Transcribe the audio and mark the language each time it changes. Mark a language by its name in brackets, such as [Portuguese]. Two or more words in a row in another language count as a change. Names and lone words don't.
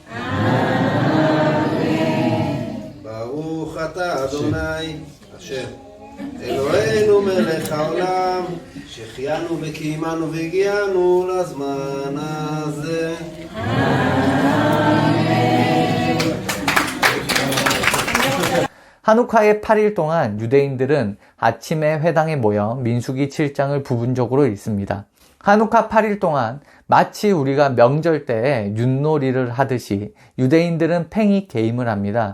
[Hebrew] ברוך אתה אדוני אשר אלוהינו מלך העולם שהחיינו וקיימנו והגיענו לזמן הזה. [Korean] 하누카의 8일 동안 유대인들은 아침에 회당에 모여 민수기 7장을 부분적으로 읽습니다. 하누카 8일 동안 마치 우리가 명절 때에 윷놀이를 하듯이 유대인들은 팽이 게임을 합니다.